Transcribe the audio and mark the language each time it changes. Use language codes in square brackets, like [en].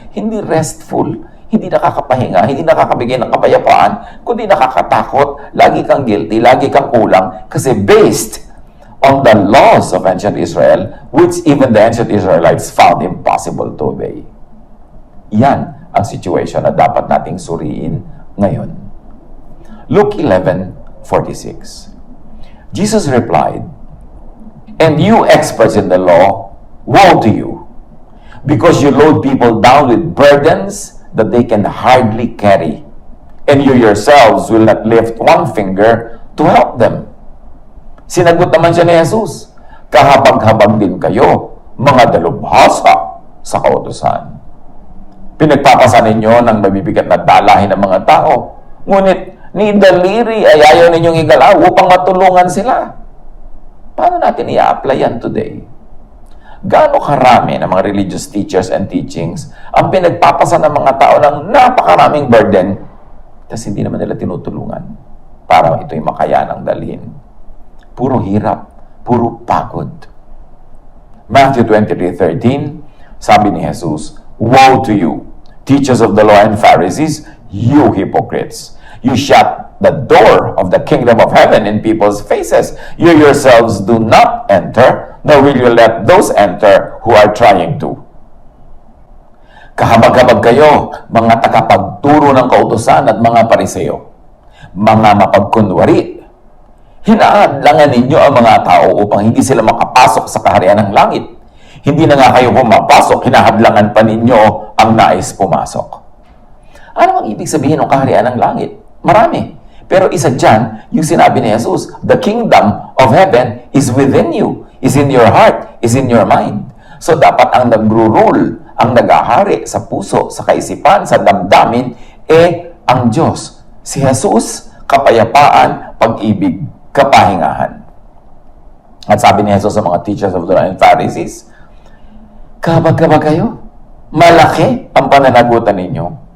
[tl] Hindi restful, hindi nakakapahinga, hindi nakakabigay ng kapayapaan, kundi nakakatakot, lagi kang guilty, lagi kang kulang, kasi [en] based on the laws of ancient Israel, which even the ancient Israelites found impossible to obey. [tl] Yan ang situation na dapat nating suriin ngayon. [en] Luke 11:46. Jesus replied, "And you experts in the law, woe to you, because you load people down with burdens that they can hardly carry, and you yourselves will not lift one finger to help them." [tl] Sinagot naman siya ni Jesus, "Kahabag-habag din kayo, mga dalubhasa sa kautusan." Pinagpapasan ninyo ng mabibigat na dalahin ng mga tao. Ngunit, ni daliri ay ayaw ninyong igalaw upang matulungan sila. Paano natin i-apply yan today? Gaano karami ng mga [en] religious teachers and teachings [tl] ang pinagpapasan ng mga tao ng napakaraming burden, tapos hindi naman nila tinutulungan para ito'y makayanang dalhin. Puro hirap, puro pagod. [en] Matthew 23:13, [tl] sabi ni Jesus, [en] "Woe to you, teachers of the law and Pharisees, you hypocrites! You shut the door of the kingdom of heaven in people's faces. You yourselves do not enter, nor will you let those enter who are trying to." [tl] Kahabag-habag kayo, mga tagapagturo ng kautusan at mga pariseo, mga mapagkunwari. Hinaadlangan ninyo ang mga tao upang hindi sila makapasok sa kaharian ng langit. Hindi na nga kayo pumapasok, hinahadlangan pa ninyo ang nais pumasok. Ano ang ibig sabihin ng kaharian ng langit? Marami. Pero isa dyan, yung sinabi ni Jesus, [en] the kingdom of heaven is within you, is in your heart, is in your mind. [tl] So dapat ang nagro-rule, ang nag-ahari sa puso, sa kaisipan, sa damdamin, ang Diyos. Si Jesus, kapayapaan, pag-ibig, kapahingahan. At sabi ni Jesus sa mga [en] teachers of the law and Pharisees, [tl] kabag-kabag kayo, malaki ang pananagutan ninyo.